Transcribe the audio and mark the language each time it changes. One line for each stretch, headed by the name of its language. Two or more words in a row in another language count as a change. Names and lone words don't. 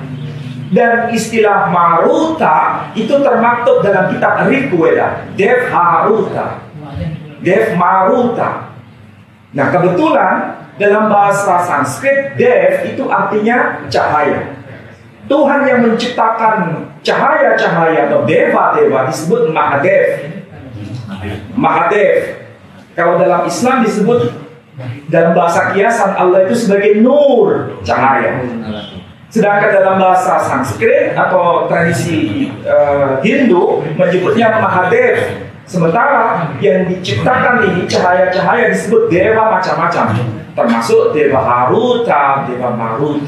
Indonesian: Dan istilah Maruta itu termaktub dalam kitab Rigveda, Dev Haruta, Dev Maruta. Nah kebetulan dalam bahasa Sanskrit Dev itu artinya cahaya. Tuhan yang menciptakan cahaya-cahaya atau deva-deva disebut Mahadev. Mahadev. Kalau dalam Islam disebut dalam bahasa kiasan Allah itu sebagai nur, cahaya. Sedangkan dalam bahasa Sanskrit atau tradisi Hindu menyebutnya Mahadev. Sementara yang diciptakan ini cahaya-cahaya disebut dewa macam-macam, termasuk dewa Haruta, dewa Maruta.